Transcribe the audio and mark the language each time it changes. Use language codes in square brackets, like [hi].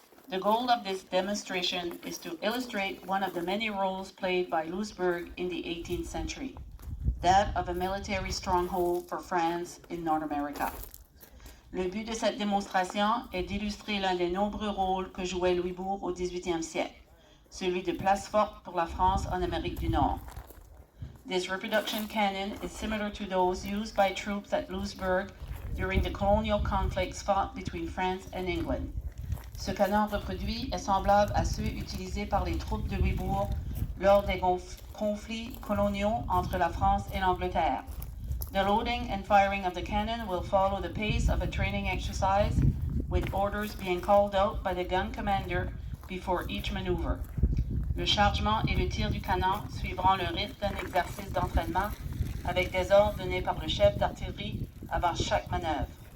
[en] The goal of this demonstration is to illustrate one of the many roles played by Louisburg in the 18th century, that of a military stronghold for France in North America. [fr] Le but de cette démonstration est d'illustrer l'un des nombreux rôles que jouait Louisbourg au 18e siècle, celui de place forte pour la France en Amérique du Nord. [en] This reproduction cannon is similar to those used by troops at Louisburg during the colonial conflicts fought between France and England. [fr] Ce canon reproduit est semblable à ceux utilisés par les troupes de Louisbourg lors des conflits coloniaux entre la France et l'Angleterre. [en] The loading and firing of the cannon will follow the pace of a training exercise, with orders being called out by the gun commander before each maneuver. [fr] Le chargement et le tir du canon suivront le rythme d'un exercice d'entraînement avec des ordres donnés par le chef d'artillerie avant chaque manœuvre.